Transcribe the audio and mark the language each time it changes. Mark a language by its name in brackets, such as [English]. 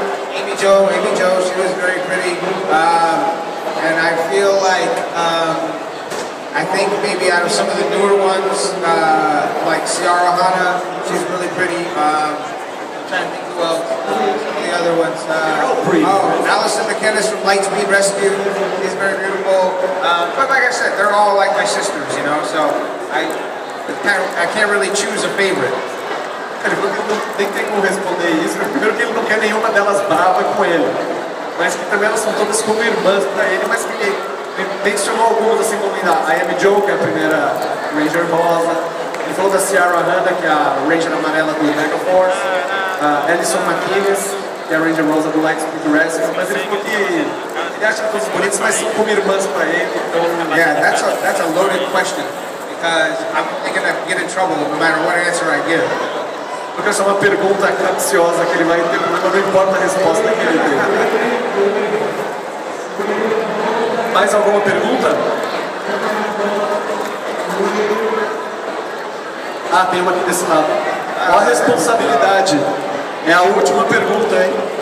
[English] Amy Jo, she was very pretty. And I feel like, I think maybe out of some of the newer ones, like Ciara Hanna, she's really pretty. I'm trying to think who else. Some of the other ones. Allison McKinnis from Lightspeed Rescue is very beautiful. But like I said, they're all like my sisters, you know. So I can't really choose a favorite. [Portuguese] Ele falou que não tem como responder isso. Primeiro que ele não quer nenhuma delas brava com ele, mas que também elas são todas como irmãs para ele, mas que ele mencionou algumas assim como a Amy Jo, que é a primeira Ranger rosa. Ele falou da Ciara Hanna, que é a Ranger amarela do Mega Force, a Alison McKinnis, que é a Ranger rosa do Lightspeed Rescue, mas ele falou que ele acha todas bonitas, mas são como irmãs para ele. Então, [English] yeah, that's a loaded question because I'm gonna get in trouble no matter what answer I give. [Portuguese] Porque essa é uma pergunta capciosa que ele vai ter, não importa a resposta que ele tem. Mais alguma pergunta? Ah, tem uma aqui desse lado. Qual a responsabilidade? É a última pergunta, hein?